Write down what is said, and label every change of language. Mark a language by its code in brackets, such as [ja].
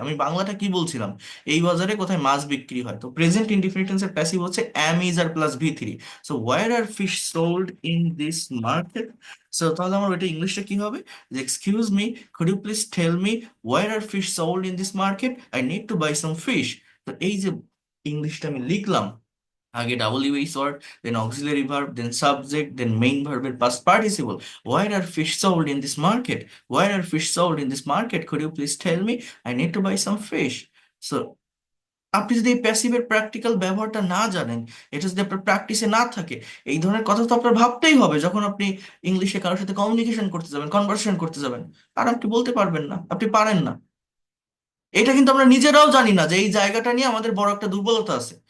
[bn] আমি বাংলাটা কি বলছিলাম, এই বাজারে কোথায় মাছ বিক্রি হয়, তো প্রেজেন্ট ইনডিফিনিট টেন্সের প্যাসিভ হচ্ছে অ্যাম, is আর plus ভি3। [en] So where are fish sold in this market. সো [bn] তাহলে আমার ওইটা ইংলিশটা কি হবে, যে [en] Excuse me, could you please tell me where are fish sold in this market, I need to buy some fish. [bn] তো এই যে ইংলিশটা আমি লিখলাম, আগে [en] WH word, then auxiliary verb, then subject, then main verb এর past participle. Why are fish sold in this market? Why are fish sold in this market? Could you please tell me? I need to buy some fish. [bn] So আপনি যদি এই প্যাসিভের practical ব্যবহারটা না জানেন, এটা যদি আপনার প্র্যাকটিসে না থাকে, এই ধরনের কথা তো আপনার ভাবতেই হবে যখন আপনি ইংলিশে কারোর সাথে কমিউনিকেশন করতে যাবেন, কনভারসেশন করতে যাবেন। আর আপনি বলতে পারবেন না, আপনি পারেন না। এটা কিন্তু আমরা নিজেরাও জানি না যে এই জায়গাটা নিয়ে আমাদের বড় একটা দুর্বলতা আছে।